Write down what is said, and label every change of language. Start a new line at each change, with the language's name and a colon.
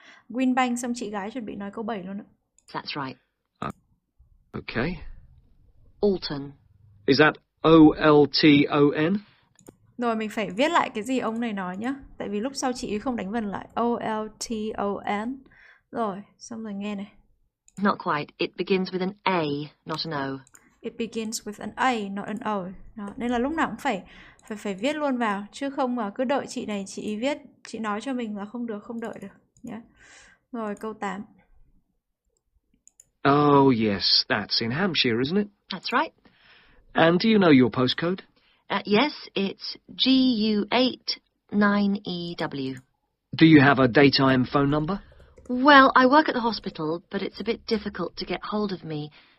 Vietnamese: Greenbank, xong chị gái chuẩn bị nói câu 7 luôn ạ.
English: That's right. Okay. Alton. Is that O-L-T-O-N?
Vietnamese: Rồi mình phải viết lại cái gì ông này nói nhá. Tại vì lúc sau chị không đánh vần lại. O-L-T-O-N. Rồi, xong rồi nghe này.
English: Not quite. It begins with an A, not an O. It begins with an A, not an O.
Vietnamese: Đó, nên là lúc nào cũng phải viết luôn vào. Chứ không mà cứ đợi chị này chị viết, chị nói cho mình là không đợi được nhé. Rồi câu 8.
English: Oh, yes, that's in Hampshire, isn't it? That's right. And do you know your postcode? Yes, it's GU8 9EW. Do you have a daytime phone number? Well, I work at the hospital, but it's a bit difficult to get hold of me.